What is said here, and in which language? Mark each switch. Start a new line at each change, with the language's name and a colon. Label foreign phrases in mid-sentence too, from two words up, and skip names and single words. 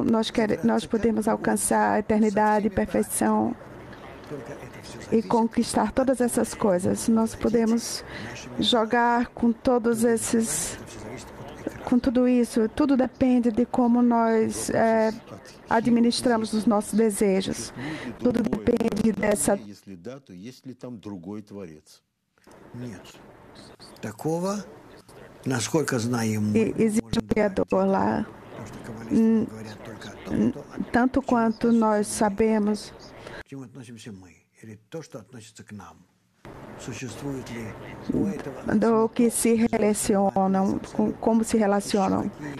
Portuguese: Nós podemos alcançar a eternidade, perfeição e conquistar todas essas coisas. Nós podemos jogar com todos esses, com tudo isso. Tudo depende de como nós administramos os nossos desejos. Tudo depende dessa.
Russian: Если да, то есть ли там другой творец? Нет. Такого, насколько знаем мы,
Portuguese: existe um Criador lá. Tanto quanto nós sabemos, do que se relacionam, como se relacionam.